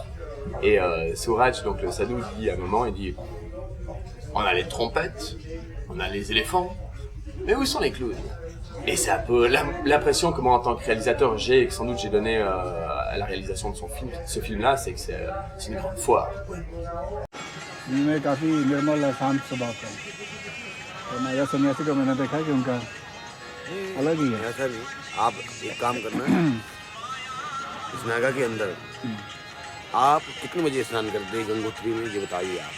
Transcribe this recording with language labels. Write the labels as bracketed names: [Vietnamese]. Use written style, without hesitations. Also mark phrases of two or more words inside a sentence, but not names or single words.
[French] Et Suraj, donc le sadhu, dit à un moment, il dit « On a les trompettes, on a les éléphants, mais où sont les clowns ?» Et c'est un peu l'impression que moi, en tant que réalisateur, j'ai, et que sans doute j'ai donné à la réalisation de ce film-là, c'est que c'est une grande foire. [Hindi] मैं काफी निर्मल और शांत स्वभाव का हूँ। तो नागा सन्यासी को मैंने देखा कि उनका अलग ही है। ऐसा नहीं, आप एक काम करना इस नागा के अंदर आप कितने बजे स्नान करते हैं गंगोत्री में ये बताइए आप।